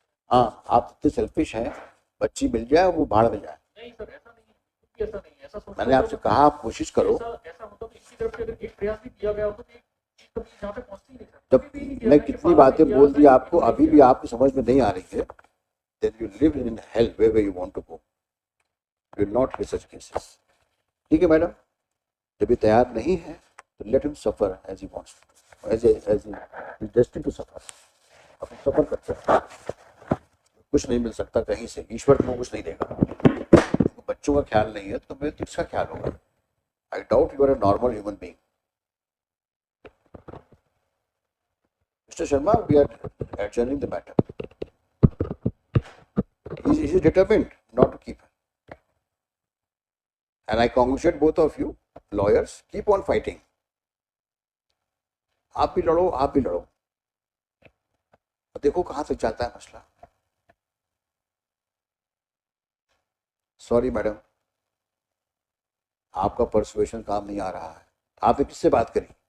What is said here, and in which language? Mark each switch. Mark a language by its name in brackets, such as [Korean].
[Hindi] हाँ, आप इतने सेल्फिश हैं, बच्ची मिल जाए वो भाड़ में जाए। नहीं सर, ऐसा नहीं है, ऐसा नहीं है, ऐसा सोचना मैंने आपसे कहा आप कोशिश करो। ऐसा होता तो इसी तरफ से अगर एक प्रयास भी किया गया होता तो एक जहाँ पे पहुंचती नहीं सर। जब मैं कितनी बातें बोल दी आपको, अभी भी आपको समझ में नहीं आ रही है, [English] then you live in hell wherever you want to go. You will not get such cases. [Hindi] ठीक है मैडम, जब ये तैयार नहीं है तो [English] let him suffer as he wants to, as he is destined to suffer. [Hindi] अब सफर करते हैं, कुछ नहीं मिल सकता कहीं से, ईश्वर तुमको कुछ नहीं देगा। तो बच्चों का ख्याल नहीं है तो मैं किसका ख्याल होगा? [English] I doubt you are a normal human being. Mr. Sharma, we are adjourning the matter. He is determined not to keep her. And I congratulate both of you, lawyers. Keep on fighting. [Hindi] आप भी लड़ो, आप भी लड़ो, देखो कहाँ तक जाता है मसला। [English] sorry [Hindi] मैडम, आपका परसुएशन काम नहीं आ रहा है। आपने किससे बात करी?